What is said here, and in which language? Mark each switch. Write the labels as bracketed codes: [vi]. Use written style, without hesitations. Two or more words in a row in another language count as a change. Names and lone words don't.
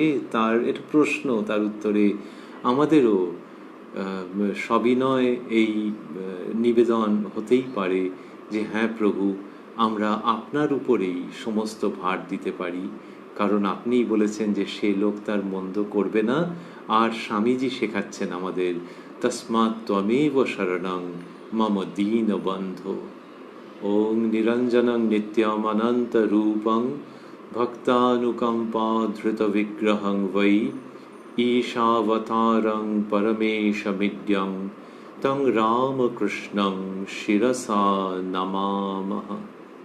[bn] তার এটা প্রশ্ন, তার উত্তরে আমাদেরও সবিনয় এই নিবেদন হতেই পারে যে হ্যাঁ প্রভু, আমরা আপনার উপরেই সমস্ত ভার দিতে পারি, কারণ আপনিই বলেছেন যে সে লোক তার মন্দ করবে না। আর স্বামীজি শেখাচ্ছেন আমাদের, [sa] তস্মাৎ ত্বমেব শরণং মম দীনবন্ধো। ওং নিরঞ্জনং নিত্যম অনন্ত রূপং ভক্তানুকম্পা ধৃত বিগ্রহং বৈ ঈশাবতারং পরমেশমিড্যং তং রামকৃষ্ণং শিরসা নমামঃ।